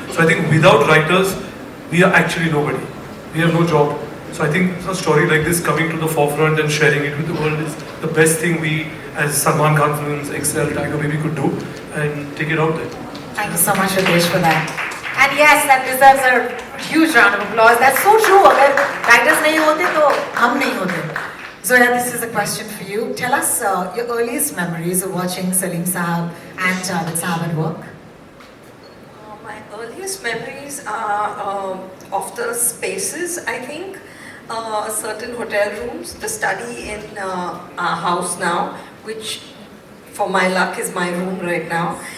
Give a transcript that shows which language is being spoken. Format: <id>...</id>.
<en>So I think without writers, we are actually nobody. We have no job. So I think a story like this coming to the forefront and sharing it with the world is the best thing we as Salman Khan Films, Excel, Tiger Baby could do. and take it out there. Thank you so much, Ritesh, for that. And yes, that deserves a huge round of applause. That's so true.</en> <hi>अगर writers नहीं होते तो हम नहीं होते.</hi> <en>Zoya, this is a question for you. Tell us your earliest memories of watching Salim Sahab and Javed Sahab at work. My earliest memories are of the spaces, I think. Certain hotel rooms, the study in our house now, which for my luck is my room right now.</en>